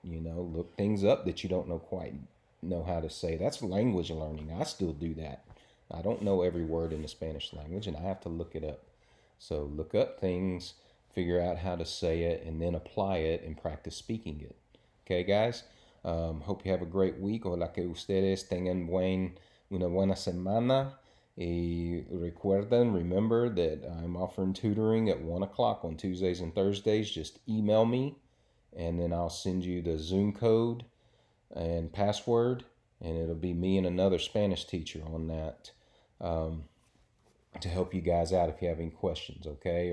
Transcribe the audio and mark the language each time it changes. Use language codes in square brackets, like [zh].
[en] Look things up that you don't quite know how to say. That's language learning. I still do that. I don't know every word in the Spanish language, and I have to look it up. So look up things, figure out how to say it, and then apply it and practice speaking it. Okay, guys? Hope you have a great week. [es] Ojalá que ustedes tengan una buena semana. [en] Y remember that I'm offering tutoring at 1 o'clock on Tuesdays and Thursdays. Just email me, and then I'll send you the Zoom code and password, and it'll be me and another Spanish teacher on that to help you guys out if you have any questions, okay?